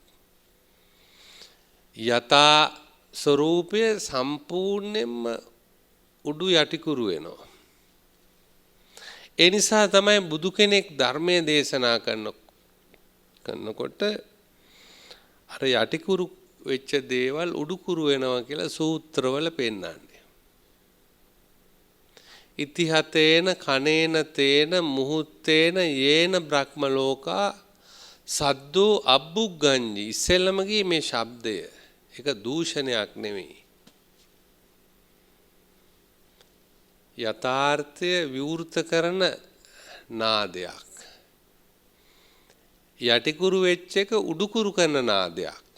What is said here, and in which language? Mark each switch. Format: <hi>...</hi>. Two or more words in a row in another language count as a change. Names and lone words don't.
<si>යථා ස්වરૂපය සම්පූර්ණයෙන්ම උඩු යටිකුරු වෙනවා. ඒ නිසා තමයි බුදු කෙනෙක් ධර්මයේ දේශනා කරනකොට අර යටිකුරු වෙච්ච දේවල් උඩුකුරු වෙනවා කියලා සූත්‍රවල පෙන්නන්නේ.</si> <pi>ඉතිහතේන කනේන තේන මුහුත්තේන යේන බ්‍රහ්ම ලෝකා සද්දෝ අබ්බුග්ගඤ්ඤි.</pi> <si>ඉස්සෙල්ලම ගියේ මේ ශබ්දය. ඒක දූෂණයක් නෙමෙයි. යථාර්ථය විවෘත කරන නාදයක්. යටිකුරු වෙච්ච එක උඩුකුරු කරන නාදයක්.</si>